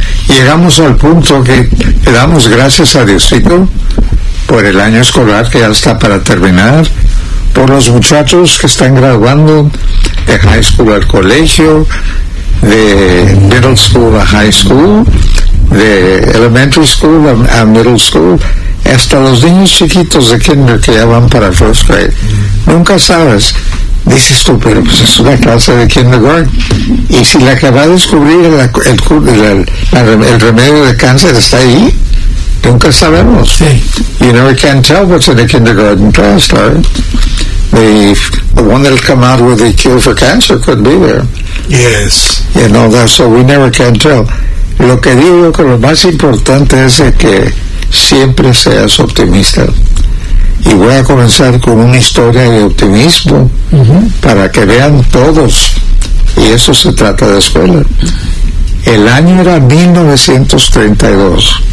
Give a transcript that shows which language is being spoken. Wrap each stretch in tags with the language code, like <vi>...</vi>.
<es>Llegamos al punto que le damos gracias a Diosito por el año escolar que ya está para terminar, por los muchachos que están graduando de high school al colegio, de middle school a high school, de elementary school a middle school, hasta los niños chiquitos de kinder que ya van para first grade. Nunca sabes. Dices tú, pero pues es una clase de kindergarten. Y si la que va a descubrir el remedio de cáncer está ahí, nunca sabemos. Sí.</es> <en>You never can tell what's in a kindergarten class, right? The one that'll come out with a cure for cancer could be there. Yes. You know, that's so we never can tell.</en> <es>Lo que digo que lo más importante es que siempre seas optimista. Y voy a comenzar con una historia de optimismo para que vean todos. Y eso se trata de escuela. El año era 1932.</es>